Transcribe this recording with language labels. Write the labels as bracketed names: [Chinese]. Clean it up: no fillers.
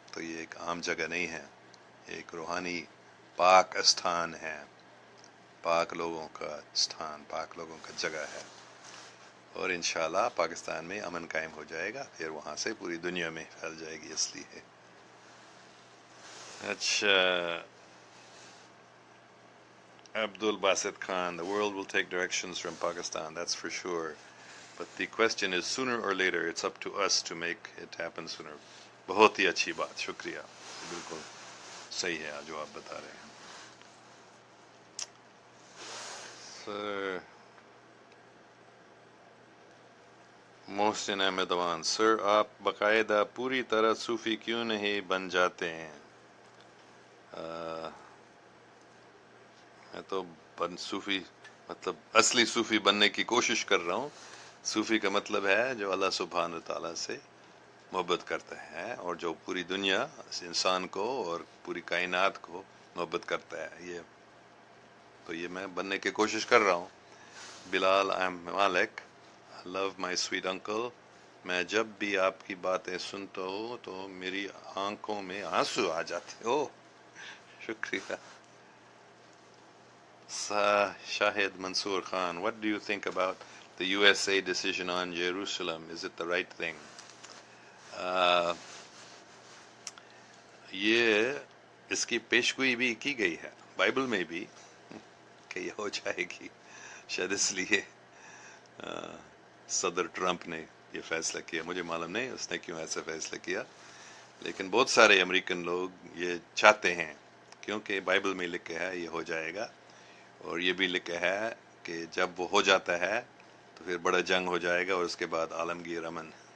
[Urdu] تو یہ ایک عام جگہ نہیں ہے, ایک روحانی پاک استھان ہے, پاک لوگوں کا استھان, پاک لوگوں کا جگہ ہے. اور انشاءاللہ پاکستان میں امن قائم ہو جائے گا, پھر وہاں سے پوری دنیا میں پھیل جائے گی, اس لیے. [English] اچھا, Abdul Basit Khan, the world will take directions from Pakistan, that's for sure. But the question is, sooner or later, it's up to us to make it happen sooner. [Urdu] بہت ہی اچھی بات, شکریہ. بالکل صحیح ہے جو آپ بتا رہے ہیں. سر محسن احمد اوان, سر آپ باقاعدہ پوری طرح صوفی کیوں نہیں بن جاتے ہیں؟ میں تو صوفی, مطلب اصلی صوفی بننے کی کوشش کر رہا ہوں. صوفی کا مطلب ہے جو اللہ سبحانہ تعالیٰ سے محبت کرتا ہے, اور جو پوری دنیا انسان کو اور پوری کائنات کو محبت کرتا ہے. یہ میں بننے کی کوشش کر رہا ہوں. بلال مالک, [English] love my sweet uncle, [Urdu] میں جب بھی آپ کی باتیں سنتا ہوں تو میری آنکھوں میں آنسو آ جاتے. او شکریہ. [English] Shahid Mansoor Khan, what do you think about the USA decision on Jerusalem? Is it the right thing? [Urdu] یہ اس کی پیشگوئی بھی کی گئی ہے بائبل میں بھی کہ یہ ہو جائے گی. شاید اس لیے صدر ٹرمپ نے یہ فیصلہ کیا, مجھے معلوم نہیں اس نے کیوں ایسا فیصلہ کیا, لیکن بہت سارے امریکن لوگ یہ چاہتے ہیں, کیونکہ بائبل میں لکھا ہے یہ ہو جائے گا, اور یہ بھی لکھا ہے کہ جب وہ ہو جاتا ہے تو پھر بڑا جنگ ہو جائے گا, اور اس کے بعد عالمگیر امن.